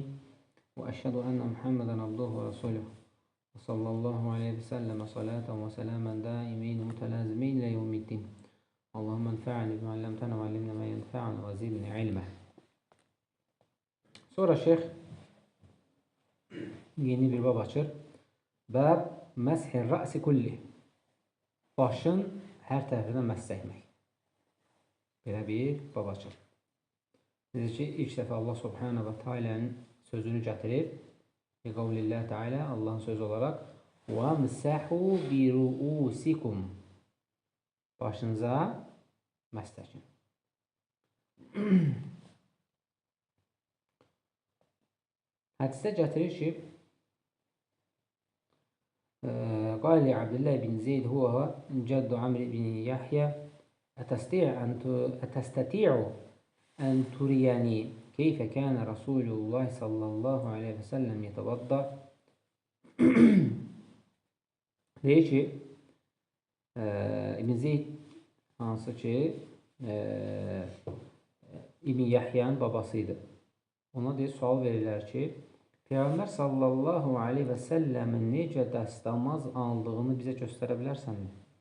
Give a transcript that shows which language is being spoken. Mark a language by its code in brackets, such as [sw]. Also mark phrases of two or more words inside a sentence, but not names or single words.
[ar] وأشهد أن محمدا عبده ورسوله. وصلى الله عليه وسلم صلاة وسلاما دائمين متلازمين إلى يوم الدين. اللهم انفعني بما علمتنا وعلمنا ما ينفعنا وزدني علما. [az] Sonra şeyh yeni bir bab açır. [ar] باب مسح الرأس كله. [az] Başın hər tərəfindən məhs etmək. Belə bir bab açır. Necə ki, ilk dəfə Allah Subhanahu və Teala'nın sözünü gətirir. [ar] قول الله تعالى, [az] Allahın sözü olaraq [ar] وَمْسَحُوا بِرُؤُسِكُمْ [az] Başınıza məhs təkin. Hədisdə gətirir ki, [ar] قال لعبد الله بن زيد هو جد عمرو بن يحيى أتستطيع أن تريني كيف كان رسول الله صلى الله عليه وسلم يتوضأ [az] deyir ki İbn Zeyd hansı ki İbn Yahya'nın babasıydı. Ona deyir, sual verirlər ki Peyğəmbər [ar] صلى الله عليه وسلم [az] necə dəstəmaz aldığını bizə göstərə bilərsənmi?